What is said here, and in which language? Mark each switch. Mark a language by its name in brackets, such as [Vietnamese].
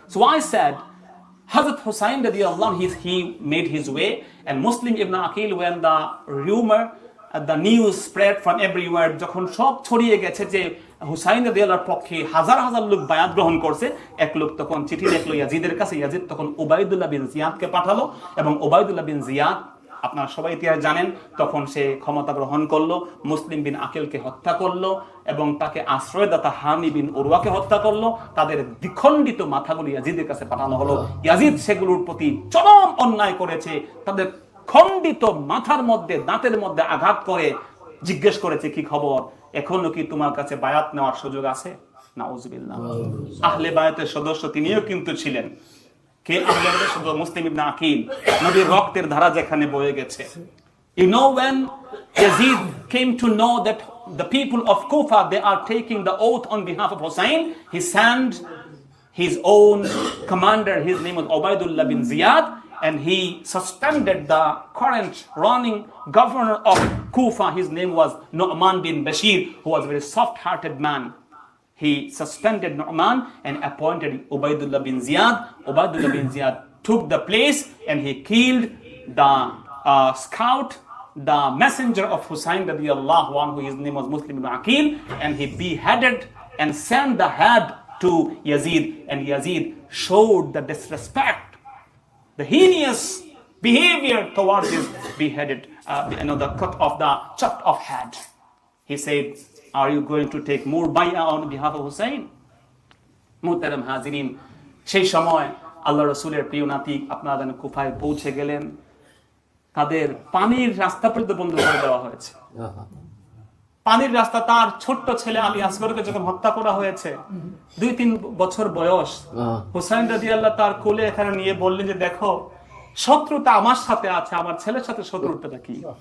[English] So I said, Hazrat Husayn radiallahu, he made his way, and Muslim Ibn Aqil, when the rumor, the news spread from everywhere, [Bangla] যখন সব ছড়িয়ে গেছে যে হুসাইন রাদিয়াল্লাহর পক্ষে হাজার হাজার লোক বায়াত গ্রহণ করছে, এক লোক তখন চিঠি লিখলো ইয়াজিদের কাছে। ইয়াজিদ তখন উবাইদুল্লাহ বিন জিয়াদকে পাঠালো, এবং উবাইদুল্লাহ বিন জিয়াদ, আপনারা সবাই ইতিহাস জানেন, তখন সে ক্ষমতা গ্রহণ করলো, মুসলিম বিন আকিলকে হত্যা করলো, এবং তাকে আশ্রয়দাতা হানি বিন উরওয়াকে হত্যা করলো। তাদের দ্বিখণ্ডিত মাথাগুলো ইয়াজিদের কাছে পাঠানো হলো। ইয়াজিদ সেগুলোর প্রতি চরম অন্যায় করেছে, তাদের খণ্ডিত মাথার মধ্যে, দাঁতের মধ্যে আঘাত করে জিজ্ঞেস করেছে, কি খবর, এখনো কি তোমার কাছে বায়াত নেওয়ার সুযোগ আছে? নাউজুবিল্লাহ। আহলে বায়াতের সদস্য তিনিও কিন্তু ছিলেন। কে আহলে বায়াতের সদস্য? মুসলিম ইবনে আকিল। নবীর রক্তের ধারা যেখানে বয়ে গেছে, [English] You know, when Yazid came to know that the people of Kufa, they are taking the oath on behalf of Hussein, he sent his own commander, his name was Ubaidullah bin Ziyad, and he suspended the current running governor of Kufa. His name was Nu'man bin Bashir, who was a very soft-hearted man. He suspended Nu'man and appointed Ubaidullah bin Ziyad. Ubaidullah bin Ziyad took the place and he killed the scout, the messenger of Hussein radiallahu anhu, his name was Muslim ibn Aqil, and he beheaded and sent the head to Yazid, and Yazid showed the disrespect, the heinous behavior towards his beheaded, the chopped off head. He said, are you going to take more bay'ah on behalf of Hussein? [Bangla] Muhtaram Hazirin, সেই সময় আল্লাহ রসুলের প্রিয় নাতি আপনাদের কুফায় পৌঁছে গেলেন, তাদের পানির রাস্তা পর্যন্ত বন্ধ করে দেওয়া হয়েছে। পানির রাস্তা, তার ছোট্ট ছেলে আলী আসগরকে যখন হত্যা করা হয়েছে, 2-3 বছর বয়স, হুসাইন রাদিয়াল্লাহু তার কোলে এখানে নিয়ে বললেন যে দেখো, শত্রুতা আমার সাথে আছে, আমার ছেলের সাথে শত্রুতাটা কি?